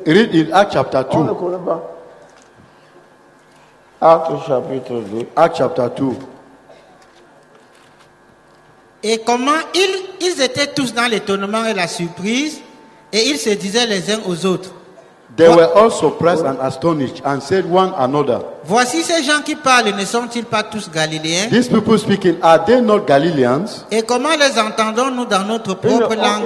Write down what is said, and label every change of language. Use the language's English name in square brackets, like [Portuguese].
[English] Read in Acts chapter 2. [French] On ne connaît pas. Actes chapitre 2. [English] Acts chapter 2. [French] Et comment ils étaient tous dans l'étonnement et la surprise, et ils se disaient les uns aux autres. [English] They were all surprised and astonished and said one another, [French] voici ces gens qui parlent, ne sont-ils pas tous galiléens? [English] These people speaking, are they not Galileans? [French] Et comment les entendons-nous dans notre propre langue?